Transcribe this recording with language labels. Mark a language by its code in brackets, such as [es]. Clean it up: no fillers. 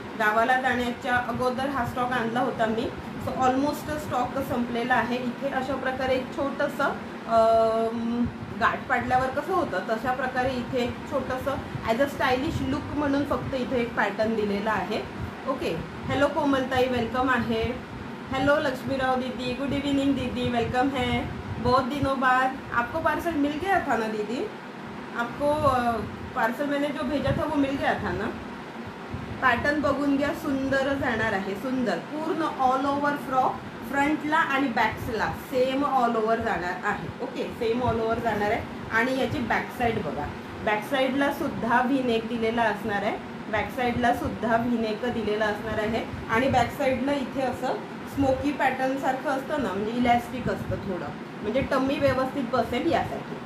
[mr] गावाला जाण्याच्या अगोदर हा स्टॉक आणला होता मी, सो ऑलमोस्ट स्टॉक संपलेला आहे. इथे अशा प्रकारे एक छोटंसं गाठ पाडल्यावर कसं होतं तशा प्रकारे इथे एक छोटंसं ॲज अ स्टायलिश लुक म्हणून फक्त इथे एक पॅटर्न दिलेला आहे. ओके. हॅलो कोमलताई, वेलकम आहे. [hi] हेलो लक्ष्मीराव दीदी, गुड इवनिंग दीदी, वेलकम है. बहुत दिनों बाद आपको पार्सल मिल गया था ना दीदी? आपको पार्सल मैंने जो भेजा था वो मिल गया था ना? [mr] पॅटर्न बघून घ्या, सुंदर जाणार आहे. सुंदर पूर्ण ऑल ओव्हर फ्रॉक, फ्रंटला आणि बॅक्सला सेम ऑल ओव्हर जाणार आहे. ओके, सेम ऑल ओव्हर जाणार आहे. आणि याची बॅक साईड बघा, बॅक साईडला सुद्धा व्ही नेक दिलेला असणार आहे. बॅक साईडला सुद्धा व्ही नेक दिलेला असणार आहे. आणि बॅक साईडला इथे असं स्मोकी पॅटर्न सारखं असतं ना, म्हणजे इलॅस्टिक असतं थोडं, म्हणजे टम्मी व्यवस्थित बसेल यासाठी.